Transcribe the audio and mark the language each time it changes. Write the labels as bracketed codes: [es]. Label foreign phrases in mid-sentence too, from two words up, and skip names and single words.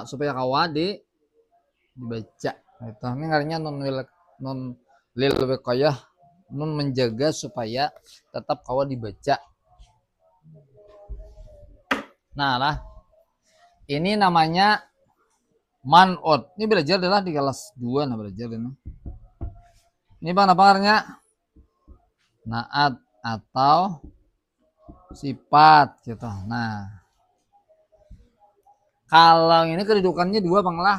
[bjn] Supaya kawa dibaca. Itu ini ngarinya non [ar] lil wiqayah, [bjn] non menjaga supaya tetap kawa dibaca. Nah lah, ini namanya man'ut. Ini belajar adalah di kelas 2 nah belajar ini. Ini bang apa artinya? Naat atau sifat gitu. Nah, kalau ini kedudukannya dua bang lah.